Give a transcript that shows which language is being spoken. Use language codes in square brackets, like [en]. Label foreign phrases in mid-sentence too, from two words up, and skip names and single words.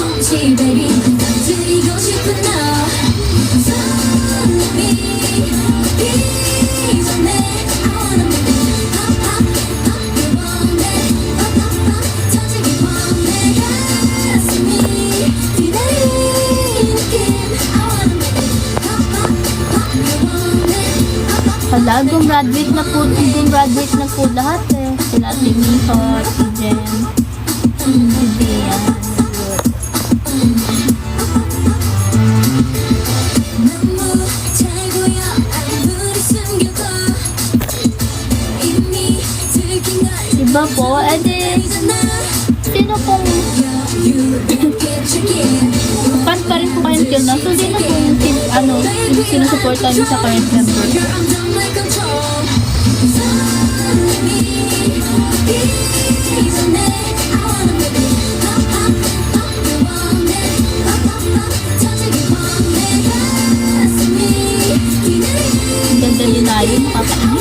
[ko] 다시 baby 드리고 싶은 너 손님이 오기 전에 [en] I wanna make it pop pop pop you want it pop pop pop [ko] 터지기 원해 가슴이 기다리는 느낌 [en] I wanna make it pop pop pop you want it pop pop pop [tl] Hala, gumraduate na po lahat eh. Sila Ate Miho, si Jen, si Dian. [ko] 너무 잘 보여 아무리 숨겨도 이미 들킨 걸 [tl] Diba po? Edi, sino pong fan pa rin po kayo [en] till now? [tl] So, sino pong sinusuportan niyo sa [en] current member? [tl] Ang ganda ni Nayo, nakakainis.